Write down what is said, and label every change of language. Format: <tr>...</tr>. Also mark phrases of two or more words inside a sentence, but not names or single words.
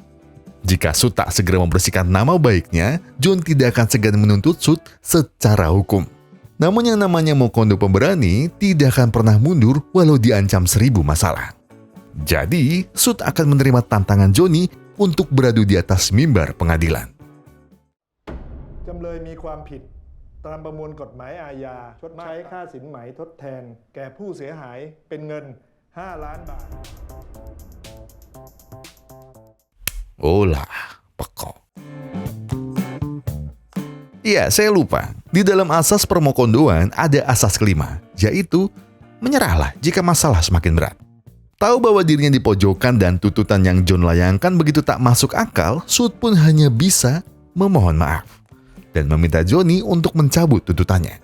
<id>Jika Sud tak segera membersihkan nama baiknya, John tidak akan segan menuntut Sud secara hukum. Namun yang namanya Mokondo pemberani tidak akan pernah mundur walau diancam 1000 masalah. Jadi, Sud akan menerima tantangan Joni untuk beradu di atas mimbar pengadilan.</id> <th>จำเลยมีความผิดตามประมวลกฎหมายอาญาชดใช้ค่าสินไหมทดแทนแก่ผู้เสียหายเป็นเงิน5 ล้านบาท</th> <id>Olah, pekok. Iya, saya lupa. Di dalam asas permokondoan ada asas kelima, yaitu menyerahlah jika masalah semakin berat. Tahu bahwa dirinya dipojokkan dan tuntutan yang John layangkan begitu tak masuk akal, Sud pun hanya bisa memohon maaf dan meminta Johnny untuk mencabut tuntutannya.</id>